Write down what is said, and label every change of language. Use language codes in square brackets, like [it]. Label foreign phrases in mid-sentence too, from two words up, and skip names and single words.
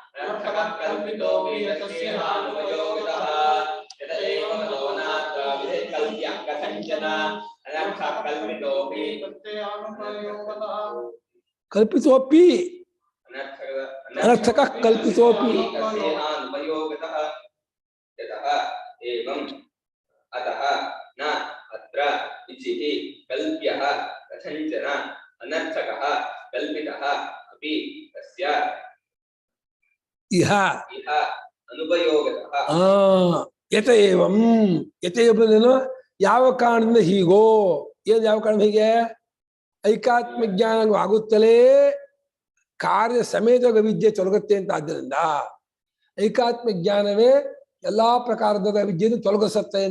[sa] कल्पितोऽपि अनर्थक कल्पितोऽपि अतः न अत्र इच्छिति कल्प्यः कथंचन अनर्थकः कल्पितः अपि तस्य ಇಹ ಅನುಪಯೋಗತಃ. [kn] ಯತಏವಂ, ಯತೇವನು ಯಾವ ಕಾರಣದಿಂದ ಹೀಗೋ, ಏನ್ ಯಾವ ಕಾರಣ ಹೀಗೆ? ಐಕಾತ್ಮ ಜ್ಞಾನ ಆಗುತ್ತಲೇ ಕಾರ್ಯ ಸಮೇತ ವಿದ್ಯೆ ತೊಲಗುತ್ತೆ ಅಂತ. ಆದ್ದರಿಂದ ಐಕಾತ್ಮ ಜ್ಞಾನವೇ ಎಲ್ಲಾ ಪ್ರಕಾರದ ವಿದ್ಯೆಯನ್ನು ತೊಲಗಿಸುತ್ತೆ ಅಂತ.